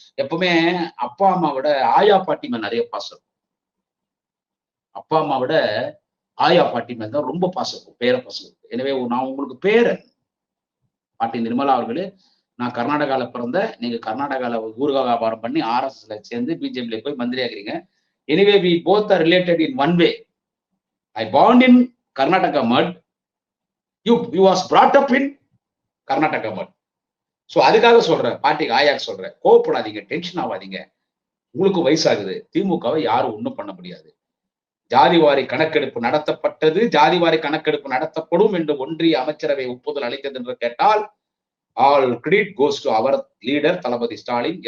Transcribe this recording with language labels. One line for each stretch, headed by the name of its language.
Tamil: எப்பவுமே அப்பா அம்மாவோட ஆயா பாட்டி மேல நிறைய பாசம். அப்பா அம்மாவோட ஆயா பாட்டி மேல தான் ரொம்ப பாசம், பேர பாசம். எனவே நான் உங்களுக்கு பேரன் பாட்டி நிர்மலா அவர்களே. நான் கர்நாடகால பிறந்த, நீங்க கர்நாடகால ஊர்கா வியாபாரம் பண்ணி RSSல சேர்ந்து பிஜேபியில போய் மந்திரி ஆகிறீங்க.
English: Anyway we both are related in one way. I born in Karnataka mud. You was brought up in Karnataka mud.
Tamil: So அதுக்காக சொல்றேன், பாட்டிக்கு ஆயாக்கு சொல்றேன், கோவப்படாதீங்க, டென்ஷன் ஆகாதீங்க. உங்களுக்கு வயசாகுது. திமுகவை யாரும் ஒண்ணும் பண்ண முடியாது. ஜாதிவாரி கணக்கெடுப்பு நடத்தப்பட்டது, ஜாதிவாரி கணக்கெடுப்பு நடத்தப்படும் என்று ஒன்றிய அமைச்சரவை ஒப்புதல் அளித்தது என்று கேட்டால் all credit goes to our leader Thalapathy Stalin.